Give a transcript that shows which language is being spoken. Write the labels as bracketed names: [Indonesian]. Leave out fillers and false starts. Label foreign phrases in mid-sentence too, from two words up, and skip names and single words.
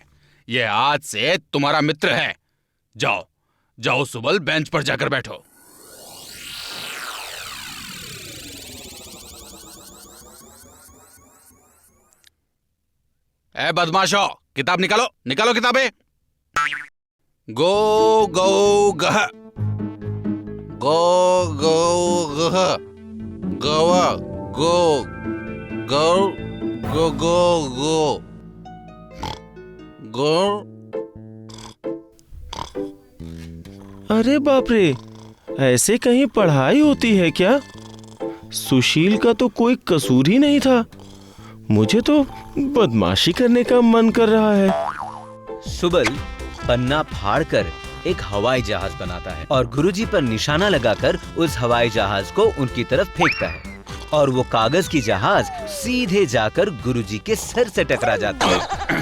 [Hindi] ये आज से तुम्हारा मित्र है। जाओ जाओ सुबल, बेंच पर जाकर बैठो। ए बदमाशो, किताब निकालो, निकालो किताबें। गो गो गह, गो गो गह, गवा गो गौ गो गो गो गो। अरे बाप रे, ऐसे कहीं पढ़ाई होती है क्या? सुशील का तो कोई कसूर ही नहीं था। मुझे तो बदमाशी करने का मन कर रहा है। सुबल पन्ना फाड़कर एक हवाई जहाज बनाता है और गुरुजी पर निशाना लगाकर उस हवाई जहाज को उनकी तरफ फेंकता है और वो कागज की जहाज सीधे जाकर गुरुजी के सर से टकरा जाती है।